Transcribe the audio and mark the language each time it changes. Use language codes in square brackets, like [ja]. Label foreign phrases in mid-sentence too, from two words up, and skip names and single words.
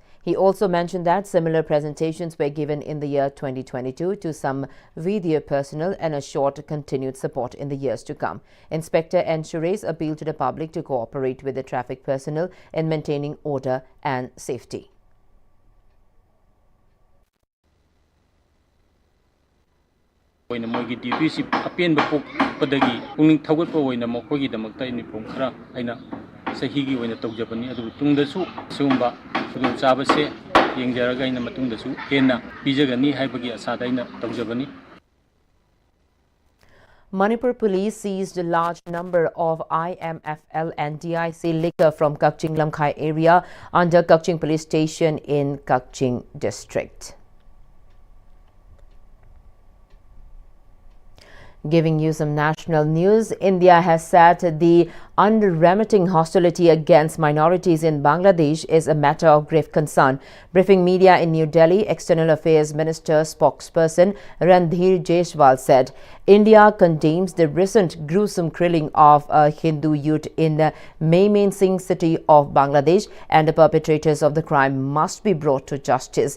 [en] He also mentioned that similar presentations were given in the year 2022 to some VDA personnel and assured continued support in the years to come. Inspector N. Suresh appealed to the public to cooperate with the traffic personnel in maintaining order and safety. [mni] Oina mogi duty apen bapok padagi puning thagot pa oina mokogi damakta uniform khara aina sahi gi oina tawjabani adu tungda su sumba sudum chabase yengjaraga aina matungda su henna pijagani haibagi asada aina tawjabani. [en] Manipur police seized a large number of IMFL and DIC liquor from Kakching Lamkhai area under Kakching police station in Kakching district. Giving you some national news, India has said the unremitting hostility against minorities in Bangladesh is a matter of grave concern. Briefing media in New Delhi, External Affairs Minister spokesperson Randhir Jaiswal said, India condemns the recent gruesome killing of a Hindu youth in the Maimen Singh city of Bangladesh, and the perpetrators of the crime must be brought to justice.